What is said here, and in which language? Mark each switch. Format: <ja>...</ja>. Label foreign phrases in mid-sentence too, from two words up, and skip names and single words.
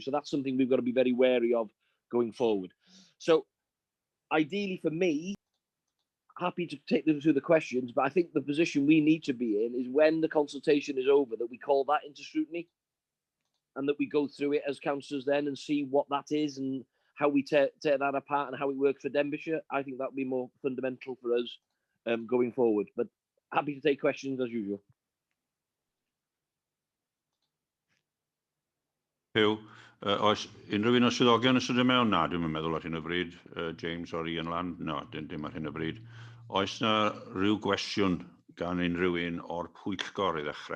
<en>So that's something we've got to be very wary of going forward. So ideally for me, happy to take them through the questions, but I think the position we need to be in is when the consultation is over, that we call that into scrutiny and that we go through it as councillors then and see what that is and how we tear that apart and how it works for Denbighshire. I think that would be more fundamental for us going forward. But happy to take questions as usual.</en> <cy>Hugh, oes unrhyw un o swyddogion yn sydyn mewn? Na, dwi'n meddwl ar hyn o bryd.</cy> <en>James or Ian Land? No,</en> <cy>dim ar hyn o bryd. Oes na rhyw gwestiwn gan unrhyw un o'r Pwyllgor I ddechrau?</cy>